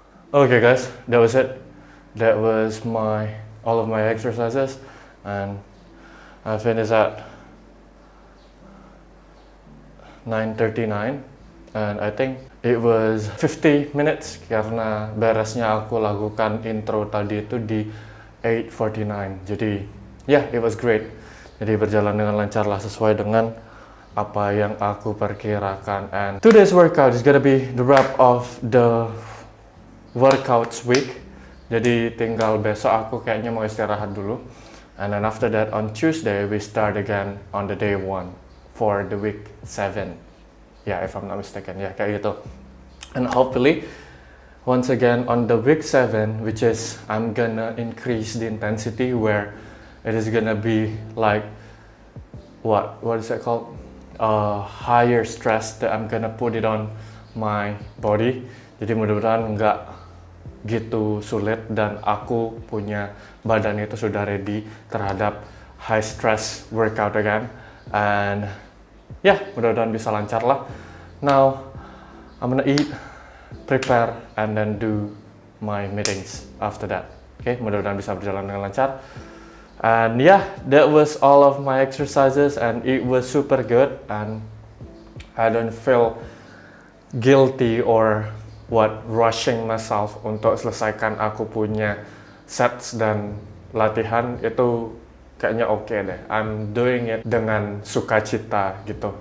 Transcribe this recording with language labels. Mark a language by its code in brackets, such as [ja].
[en] Okay guys, that was it. That was all of my exercises, and I finished at 9:39, and I think it was 50 minutes karena beresnya aku lakukan intro tadi itu di 8:49. Jadi yeah, it was great. [id] Jadi berjalan dengan lancar lah sesuai dengan apa yang aku perkirakan. [en] And today's workout is gonna be the wrap of the workouts week. Jadi tinggal besok aku kayaknya mau istirahat dulu. And then after that on Tuesday we start again on the day 1 for the week 7. Yeah, if I'm not mistaken. Yeah, kayak gitu. And hopefully once again on the week 7, which is I'm gonna increase the intensity where it is gonna be like what is it called? Higher stress that I'm gonna put it on my body. [id] Jadi mudah-mudahan nggak gitu sulit dan aku punya badan itu sudah ready terhadap high stress workout again. And yeah, mudah-mudahan bisa lancar lah. [en] Now I'm gonna eat, prepare, and then do my meetings after that. [id] Okay, mudah-mudahan bisa berjalan dengan lancar. [en] And yeah, that was all of my exercises, and it was super good, and I don't feel guilty or rushing myself untuk selesaikan aku punya sets dan latihan. [id] Itu kayaknya oke deh. I'm doing it dengan sukacita gitu.